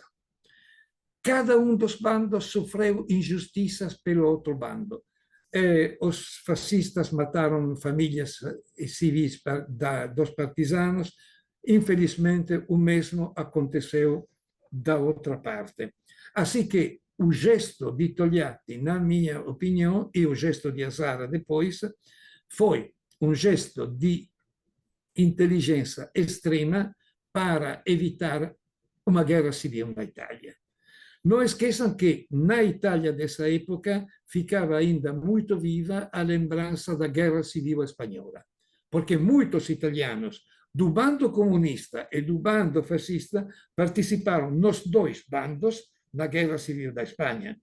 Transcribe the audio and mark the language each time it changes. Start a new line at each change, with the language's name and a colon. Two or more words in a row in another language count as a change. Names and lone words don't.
Portuguese: Cada um dos bandos sofreu injustiças pelo outro bando. os fascistas mataram famílias civis dos partisanos. Infelizmente, o mesmo aconteceu da outra parte. Assim que o gesto di Togliatti, na minha opinião, e o gesto di Azara depois, foi um gesto de inteligência extrema para evitar uma guerra civil na Itália. Não esqueçam que na Itália dessa época ficava ainda muito viva a lembrança da Guerra Civil Espanhola, porque muitos italianos do bando comunista e do bando fascista participaram nos dois bandos na Guerra Civil da Espanha.